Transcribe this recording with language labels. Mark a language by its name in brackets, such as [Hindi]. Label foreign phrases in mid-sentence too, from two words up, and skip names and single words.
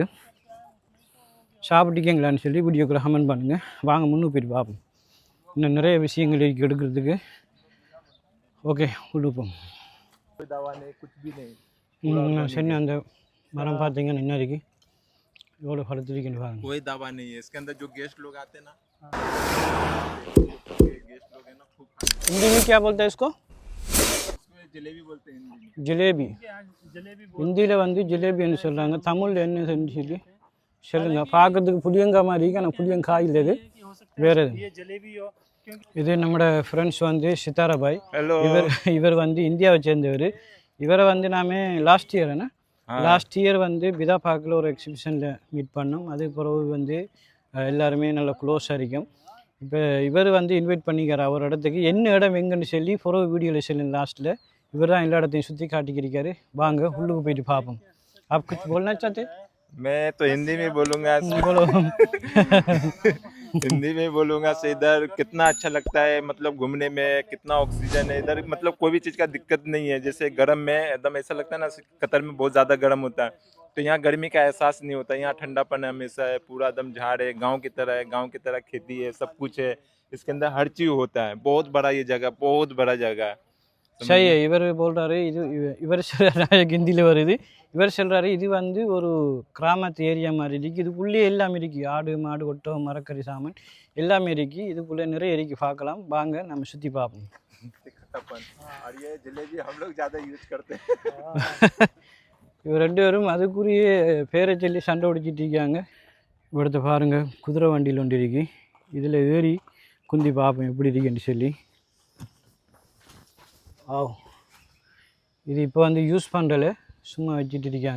[Tamil] சாப்பிட்டுக்கீங்களான்னு சொல்லி வீடியோக்குள்ள கமெண்ட் பண்ணுங்கள். வாங்க முன்னுக்கு போயிட்டு பார்ப்போம். இன்னும் நிறைய விஷயங்கள் இருக்குது எடுக்கிறதுக்கு. ஓகே உடுப்போம். சரி, அந்த மரம் பார்த்தீங்கன்னா என்ன இருக்குது, எவ்வளோ பழுத்துருக்குன்னு பாருங்க. [Hindi] कोई दवा नहीं है इसके अंदर। जो गेस्ट लोग आते हैं ना, गेस्ट लोग हैं ना, खूब हिंदी में क्या बोलते हैं इसको? जलेबी बोलते हैं हिंदी में। [Tamil] ஜிலேபி ஹிந்தியில் வந்து ஜிலேபின்னு சொல்கிறாங்க. தமிழில் என்ன சொல்லி சொல்லுங்க. பார்க்குறதுக்கு புளியங்காய் மாதிரி இருக்குது, ஆனால் புளியங்காய் இல்லை, இது வேறு எது. இது நம்மளோட ஃப்ரெண்ட்ஸ் வந்து சித்தாராபாய். இவர் வந்து இந்தியாவை சேர்ந்தவர். இவரை வந்து நாம [English] last year [Tamil] வந்து பிதா பார்க்கில் ஒரு எக்ஸிபிஷனில் மீட் பண்ணோம். அது பிறகு வந்து எல்லாருமே நல்ல க்ளோஸாக இருக்கும். இப்போ இவர் வந்து இன்வைட் பண்ணிக்கிறார் அவர் இடத்துக்கு. என்ன இடம் எங்கன்னு சொல்லி பிறகு வீடியோவில் சொல்லுங்க. லாஸ்ட்டில் இவர் தான் எல்லா இடத்தையும் சுற்றி காட்டிக்கிருக்காரு. வாங்க உள்ளுக்கு போயிட்டு பார்ப்போம். [Hindi] आप कुछ बोलना चाहते? मैं तो हिंदी में बोलूँगा। बोलो। हिंदी में बोलूंगा से इधर कितना अच्छा लगता है, मतलब घूमने में कितना ऑक्सीजन है इधर, मतलब कोई भी चीज का दिक्कत नहीं है। जैसे गर्म में एकदम ऐसा लगता है ना, कतर में बहुत ज्यादा गर्म होता है, तो यहाँ गर्मी का एहसास नहीं होता। यहाँ ठंडापन हमेशा है, पूरा एकदम झाड़ है, गांव की तरह है, गांव की तरह खेती है, सब कुछ है। इसके अंदर हर चीज होता है। बहुत बड़ा ये जगह, बहुत बड़ा जगह है, [Tamil] சரி [Hindi] समझे। [Tamil] இவர் சொல்கிறாரு இவர் சொல்கிறாரு ஹிந்தியில் வருது. இவர் சொல்கிறாரு இது வந்து ஒரு கிராமத்து ஏரியா மாதிரி இருக்குது, இதுக்குள்ளே எல்லாமே இருக்குது, ஆடு மாடு ஒட்டகம் மரக்கறி சாமான் எல்லாமே இருக்குது, இதுக்குள்ளே நிறைய இருக்குது, பார்க்கலாம் வாங்க நம்ம சுற்றி பார்ப்போம். [Hindi] खट्टापन और ये जलेबी हम लोग ज्यादा यूज करते हैं। [Tamil] இவர் ரெண்டு பேரும் அதுக்குரிய பேரை சொல்லி சண்டை பிடிச்சிட்டு இருக்காங்க. இവിടുത്തെ பாருங்கள் குதிரை வண்டியில் ஒன்று இருக்கு, இதில் ஏறி குந்தி பார்ப்போம் எப்படி இருக்குன்னு சொல்லி. இது இப்போ வந்து யூஸ் பண்ணுறல, சும்மா வச்சுட்டு இருக்காங்க.